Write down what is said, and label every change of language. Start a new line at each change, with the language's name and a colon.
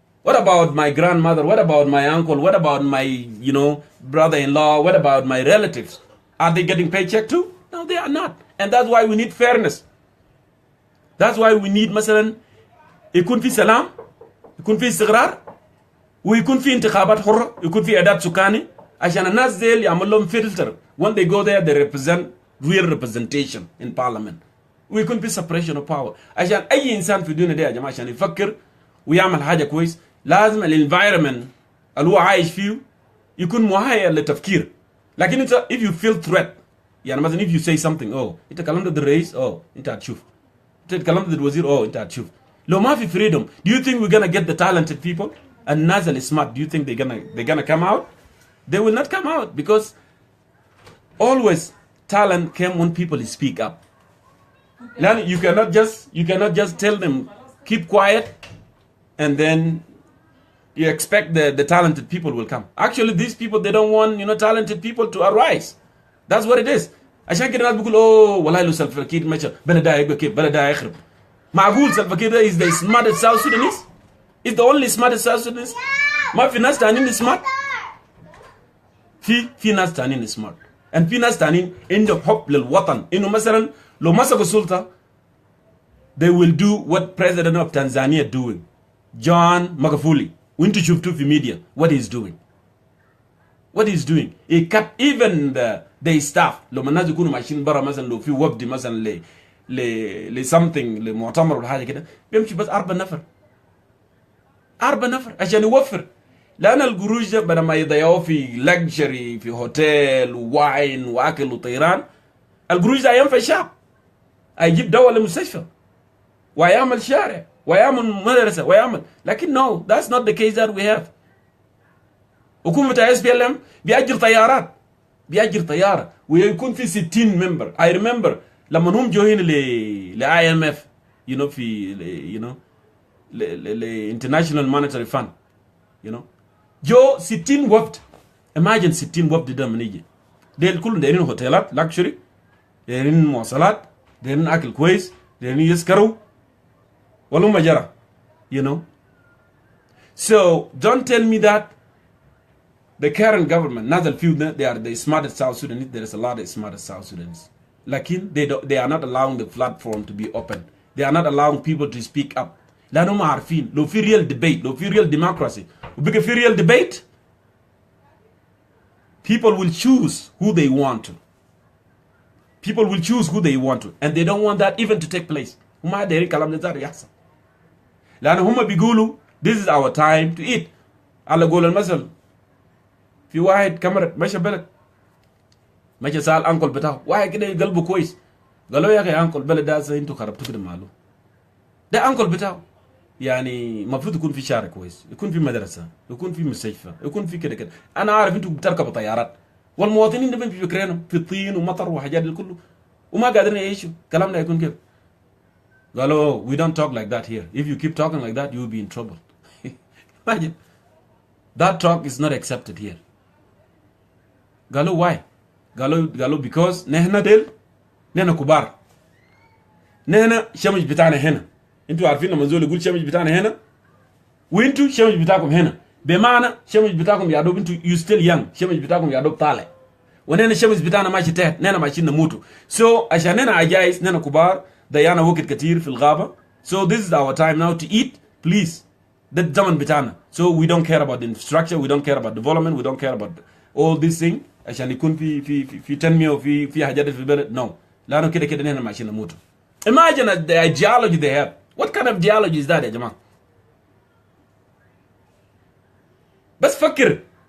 English: What about my grandmother? What about my uncle? What about my, you know, brother-in-law? What about my relatives? Are they getting paycheck too? No, they are not. And that's why we need fairness. That's why we need,
Arabic: مثلا, يكون في سلام, يكون في استقرار, ويكون في انتخابات حرة, يكون في إعداد سكاني, عشان الناس ديل يعمل لهم filter.
English: When they go there, they represent real representation in parliament. ويكون في separation of power.
Arabic: عشان أي إنسان في الدنيا دي يا جماعة عشان يفكر ويعمل حاجة كويس لازم الانفايرمنت اللي هو عايش فيه يكون مهيئ للتفكير. لكن انت
English: if you feel threat
Arabic: يعني مثلا
English: if you say something
Arabic: انت كلمت ضد الرئيس انت هتشوف، انت كلمت ضد الوزير انت هتشوف. لو ما في
English: freedom, do you think we're gonna get the talented people and
Arabic: الناس اللي
English: smart, do you think they're gonna come out? They will not come out because always talent came when people speak up. You cannot just tell them keep quiet and then you expect the talented people will come. Actually, these people, they don't want, you know, talented people to arise. That's what it is.
Arabic: عشان كده الناس بيقول والله لو سلفا كير مشى بلده يبقى كيف بلده يخرب. معقول
English: Salva Kiir is the smartest South Sudanese? Is the only smartest South Sudanese?
Arabic: ما في ناس تانيين smart. في ناس تانيين smart. And في ناس تانيين عندهم حب للوطن. إنه مثلا لو مسكوا السلطة,
English: they will do what President of Tanzania doing. John Magufuli.
Arabic: وانتو شفتوا في
English: media what he's doing. what he's doing, he cut even the staff.
Arabic: لو الناس يكونوا ماشيين برا مثلا لو في وفد مثلا ل something لمؤتمر ولا حاجه كده بيمشي بس 4 نفر 4 نفر عشان يوفر. لان القروش ده بدل ما يضيعوه في لكجري في هوتيل وواين واكل وطيران، القروش ده ينفع الشعب، هيجيب دواء للمستشفى ويعمل شارع ويعمل مدرسه ويعمل. لكن
English: no, that's not the case that we have.
Arabic: حكومة SPLM بيأجر طيارات، بيأجر طيارة ويكون في 60 ممبر.
English: I remember
Arabic: لما هم جو هنا ل
English: IMF you know في you know ل International Monetary Fund you know
Arabic: جو 60 وفد. imagine 60 وفد ده من يجي، ديل كلهم دايرين هوتيلات لاكشري، دايرين مواصلات، دايرين أكل كويس، دايرين يسكروا ولا ما جرى you know.
English: So don't tell me that the current government, not the few, they are the smartest South Sudanese. There is a lot of smartest South Sudanese. Lakin they are not allowing the platform to be open. They are not allowing people to speak up.
Arabic: لأنه ما عارفين لو في
English: real debate، لو في real democracy وبقى في real debate, people will choose who they want to. People will choose who they want to, and they don't want that even to take place.
Arabic: هم دايرين كلام ده يحصل. لأنه هم بيقولوا
English: this is our time to eat.
Arabic: على قول المثل في واحد كاميرا ماشي بلد، ماشي سأل أنكل بتاعه واحد كده قلبه كويس، قالوا يا أخي أنكل بلد ده أنتوا خربتوا كده ماله. ده أنكل بتاعه يعني المفروض يكون في شارع كويس، يكون في مدرسة، يكون في مستشفى، يكون في كده كده. أنا عارف أنتوا بتركبوا طيارات والمواطنين ده في فكرينهم في الطين ومطر وحاجات دي كله وما قادرين يعيشوا. كلامنا يكون كيف؟ قالوا
English: we don't talk like that here. If you keep talking like that you will be in trouble. Imagine that talk is not accepted here.
Arabic: قالوا why؟ قالوا because نحن ديل نحن كبار، نحن شمش بتاعنا هنا. انتوا عارفين لما زول يقول شمش بتاعنا هنا وانتوا شمش بتاعكم هنا، بمعنى شمش بتاعكم يا دوب انتوا
English: you still young،
Arabic: شمش بتاعكم يا دوب طالع، ونحن شمش بتاعنا ماشي تحت، نحن ماشيين نموتوا. so عشان نحن عجايز، نحن كبار ضيعنا وقت كتير في الغابة.
English: so this is our time now to eat please.
Arabic: ده الزمن بتاعنا.
English: so we don't care about the infrastructure, we don't care about development, we don't care about all these things
Arabic: عشان يكون في تنمية وفي حاجات في البلد. no، لأنه كده كده نحن ماشيين نموتوا.
English: imagine the ideology they have. what kind of ideology is that
Arabic: يا جماعة؟ بس فكر.